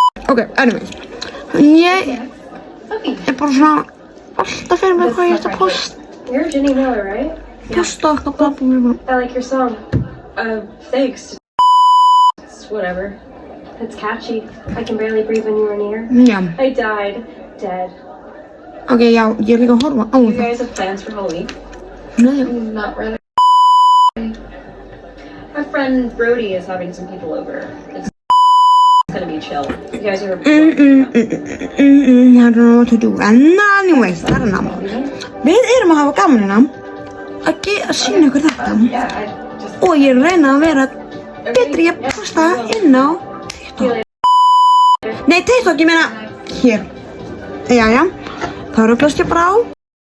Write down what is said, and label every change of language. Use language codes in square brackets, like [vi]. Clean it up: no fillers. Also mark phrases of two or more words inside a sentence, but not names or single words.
[en] Ok, anyways. [is] Ég er bara svona alltaf fyrir mig hvað ég ætti að posta. [en] You're Ginny Miller, right? [is] Posta okkar blabla. [en] I like your song. Thanks. It's whatever. It's catchy. I can barely breathe when you were near. [is] Já. [en] I died. Dead. [is] Ok, já, ég er líka að horfa á [en] You [is] það. [en] guys have plans for Halloween? [is] Nei. [en] Not really. My friend Brody is having some people over. It's gonna be chill. You guys are... I don't know what to do. [is] En anyways, það er nám. Við erum að hafa gaman hérna að sýna ykkur þetta. [en] Yeah, I just... [is] Og ég er að reyna að vera betri að posta inn á TikTok. Nei, TikTok, ég meina hér. Jæja, þá ruglast ég bara á.